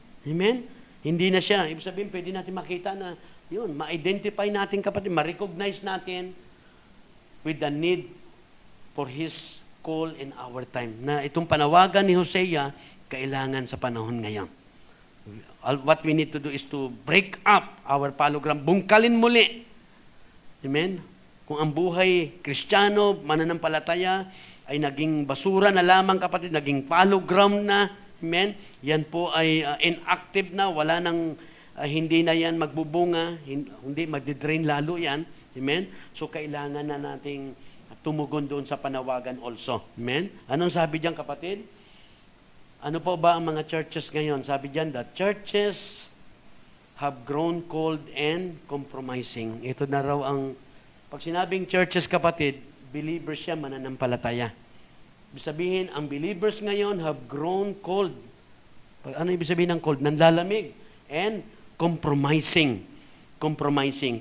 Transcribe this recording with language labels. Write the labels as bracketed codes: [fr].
[tl] Amen? Hindi na siya. Ibig sabihin, pwede natin makita na, yun, ma-identify natin, kapatid, ma-recognize natin [en] with the need for His call in our time. [tl] Na itong panawagan ni Hosea, kailangan sa panahon ngayon. [en] What we need to do is to break up our fallow ground. [tl] Bungkalin muli. Amen? Kung ang buhay Kristiyano, mananampalataya, ay naging basura na lamang, kapatid, naging fallow ground na, amen? Yan po ay inactive na, wala nang, hindi na yan magbubunga, hindi, magdidrain lalo yan, amen? So, kailangan na nating tumugon doon sa panawagan also, amen? Anong sabi diyan, kapatid? Ano po ba ang mga churches ngayon? Sabi diyan, the churches [en] have grown cold and compromising. [tl] Ito na raw ang, pag sinabing churches, kapatid, believers siya, mananampalataya. Ibig sabihin, ang believers ngayon [en] have grown cold. [tl] Ano ibig sabihin ng cold? Nanlalamig. [en] And compromising. Compromising.